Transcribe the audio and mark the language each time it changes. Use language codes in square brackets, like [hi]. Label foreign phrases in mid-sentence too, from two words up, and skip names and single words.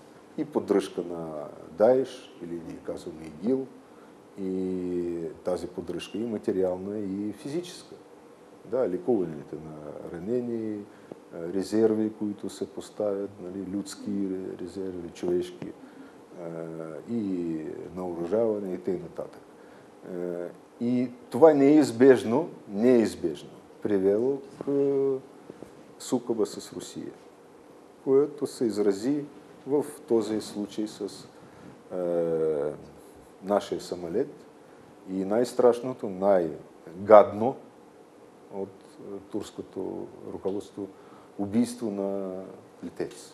[bg] И поддръжка на Даеш, или ние казваме ИГИЛ, и тази поддръжка и материална, и физическа. Да, лекуването на ранени, резерви, които се поставят, людски резерви, човешки, и наоръжаване и т.н. И това неизбежно [ru] привело к [bg] сукоба с Русия, което се изрази в този случай с нашия самолет и най-страшното, най-гадно от турското ръководство убийство на летец.